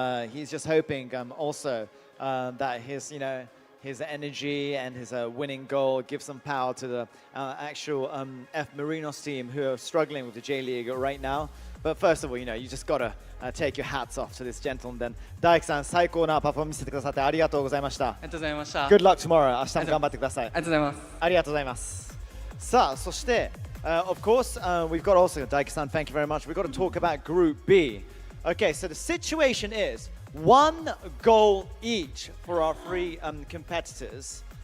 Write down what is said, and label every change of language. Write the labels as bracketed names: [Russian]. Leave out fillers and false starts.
[English] He's just hoping also that his energy and his winning goal gives some power to the actual F Marinos team who are struggling with the J League right now. But first of all, you just gotta take your hats off to this gentleman then. [Japanese] 大輝さん、最高なパフォーマンス見せてくださってありがとうございました。ありがとうございました。 [English] Good luck tomorrow. [Japanese] 明日も頑張ってください。ありがとうございます。ありがとうございます。さあ、そして、 [English] of course, we've got also, 大輝さん, thank you very much. We've got to talk about Group B. Okay, so the situation is 1 goal each for our 3 competitors.